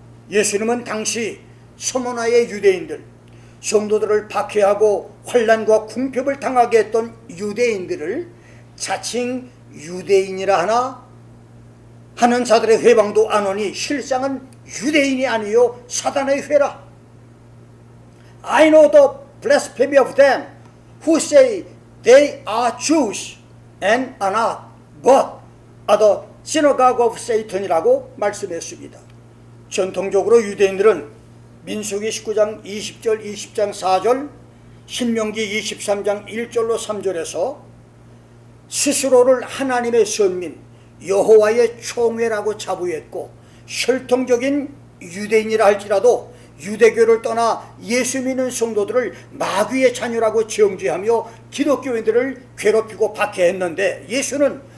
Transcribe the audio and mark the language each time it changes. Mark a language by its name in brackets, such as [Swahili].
[Korean] 예수님은 당시 소모나의 유대인들, 성도들을 박해하고 환난과 궁핍을 당하게 했던 유대인들을 자칭 유대인이라 하는 자들의 회방도 안 오니 실상은 유대인이 아니요 사단의 회라. [English] I know the blasphemy of them who say they are Jews and are not, but are the synagogue of Satan [Korean] 이라고 말씀했습니다. 전통적으로 유대인들은 민수기 19장 20절, 20장 4절, 신명기 23장 1절로 3절에서 스스로를 하나님의 선민, 여호와의 총회라고 자부했고, 혈통적인 유대인이라 할지라도 유대교를 떠나 예수 믿는 성도들을 마귀의 자녀라고 정죄하며 기독교인들을 괴롭히고 박해했는데, 예수는